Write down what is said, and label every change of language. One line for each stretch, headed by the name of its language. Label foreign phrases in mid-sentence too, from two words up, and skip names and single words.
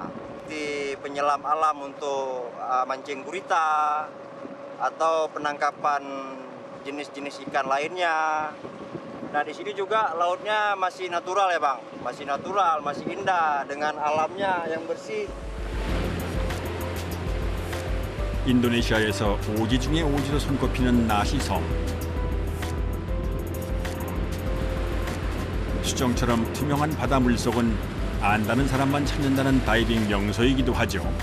Indonesian: Di penyelam alam untuk mancing gurita atau penangkapan jenis-jenis ikan lainnya. Nah, di sini juga lautnya masih natural ya, Bang. Masih natural, masih indah dengan alamnya yang bersih.
Korean: 인도네시아에서 오지 중에 오지로 손꼽히는 나시섬. 수정처럼 투명한 바다 물속은 안다는 사람만 찾는다는 다이빙 명소이기도 하죠.